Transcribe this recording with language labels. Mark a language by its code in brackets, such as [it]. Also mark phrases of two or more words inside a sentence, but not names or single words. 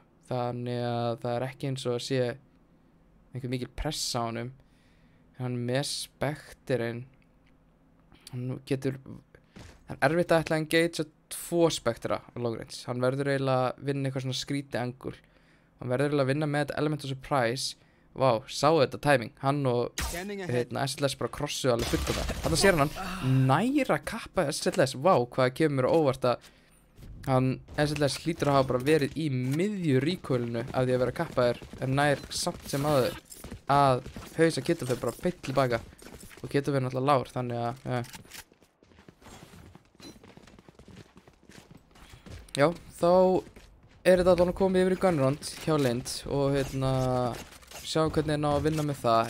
[is] Þannig að það er ekki eins og að sé einhver mikil pressa á honum. Hann með spekterinn. Hann getur... Það er erfitt að ætla að engagea 2 spektera á [en] long range. [is] Hann verður eiginlega að vinna eitthvað svona skríti angul. Hann verður eiginlega að vinna með þetta [en] element of surprise. [is] Vá, sáu þetta timing. Hann og SLS bara krossuðu alveg fullt á það. Þarna sér hann næra kappa SLS. Vá, hvað kemur mér á óvart að hann SLS hlýtur að hafa bara verið í miðju recoilinu af því að vera kappaður en nær samt sem aður að hausa Kittofer bara beint tilbaka og Kittofer náttúrulega lár, þannig að já, þá er þetta alveg komið yfir í gunround hjá Lind og sjáum hvernig þeir ná að vinna með það.